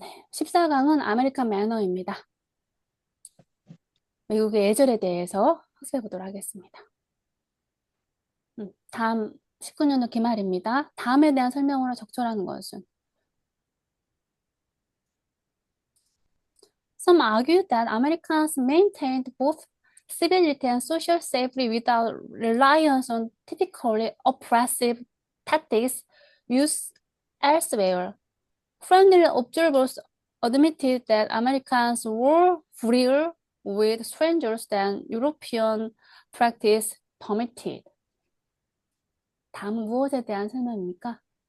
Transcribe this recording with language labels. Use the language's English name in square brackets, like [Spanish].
[Korean] 14강은 아메리칸 매너입니다. 미국의 예절에 대해서 학습해 보도록 하겠습니다. 다음 19년도 기말입니다. 다음에 대한 설명으로 적절한 것은 [English] Some argue that Americans maintained both civility and social safety without reliance on typically oppressive tactics used elsewhere. Friendly observers admitted that Americans were freer with strangers than European practice permitted. [Korean] 다음은 무엇에 대한 설명입니까?